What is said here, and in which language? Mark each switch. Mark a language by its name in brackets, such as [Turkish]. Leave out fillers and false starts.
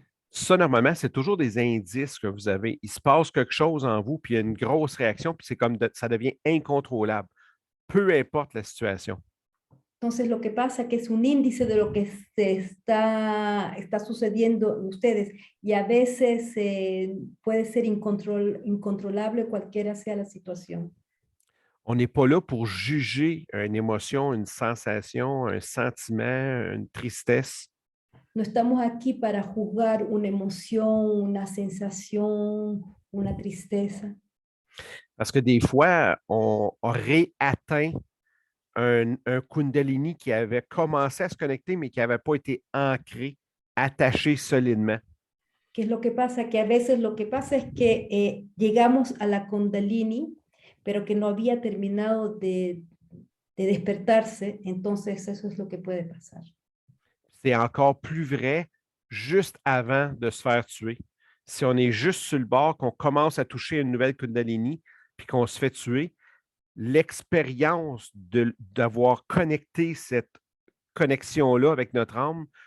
[French] Ça, normalement, c'est toujours des indices que vous avez. Il se passe quelque chose en vous, puis il y a une grosse réaction, puis c'est comme ça devient incontrôlable, peu importe la situation. [Spanish] Entonces, lo que pasa es que es un índice de lo que está sucediendo en ustedes, y a veces puede ser incontrolable cualquiera sea la situación. [French] On n'est pas là pour juger une émotion, une sensation, un sentiment, une tristesse. [Spanish] No estamos aquí para juzgar una emoción, una sensación, una tristeza. [French] Parce que des fois, on réatteint un Kundalini qui avait commencé à se connecter, mais qui n'avait pas été ancré, attaché solidement. [Spanish] ¿Qué es lo que pasa? Que a veces lo que pasa es que llegamos a la Kundalini, pero que no había terminado de despertarse, entonces eso es lo que puede pasar. [French] C'est encore plus vrai juste avant de se faire tuer. Si on est juste sur le bord, qu'on commence à toucher une nouvelle Kundalini, puis qu'on se fait tuer, l'expérience d'avoir connecté cette connexion-là avec notre âme